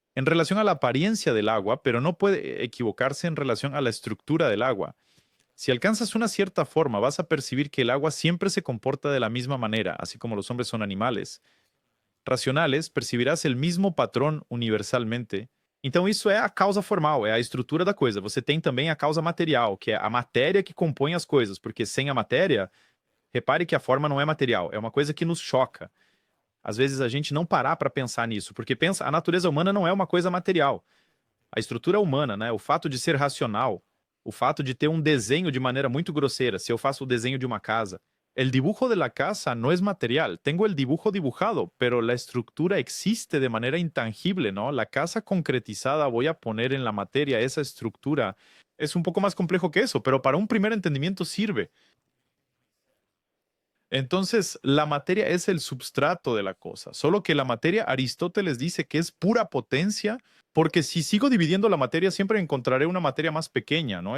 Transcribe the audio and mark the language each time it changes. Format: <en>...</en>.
<es>En relación a la apariencia del agua, pero no puede equivocarse en relación a la estructura del agua. Si alcanzas una cierta forma, vas a percibir que el agua siempre se comporta de la misma manera, así como los hombres son animales racionales, percibirás el</es> <pt>mesmo patrão</pt> <es>universalmente.</es> <pt>Então, isso é a causa formal, é a estrutura da coisa. Você tem também a causa material, que é a matéria que compõe as coisas, porque sem a matéria, repare que a forma não é material, é uma coisa que nos choca. Às vezes a gente não parar para pensar nisso, porque pensa, a natureza humana não é uma coisa material. A estrutura humana, né, o fato de ser racional, o fato de ter um desenho de maneira muito grosseira, se eu faço o desenho de uma casa,</pt> <es>el dibujo de la casa no es material. Tengo el dibujo dibujado, pero la estructura existe de manera intangible, ¿no? La casa concretizada, voy a poner en la materia esa estructura. Es un poco más complejo que eso, pero para un primer entendimiento sirve. Entonces, la materia es el substrato de la cosa, solo que la materia Aristóteles dice que es pura potencia, porque si sigo dividiendo la materia siempre encontraré una materia más pequeña, ¿no?</es>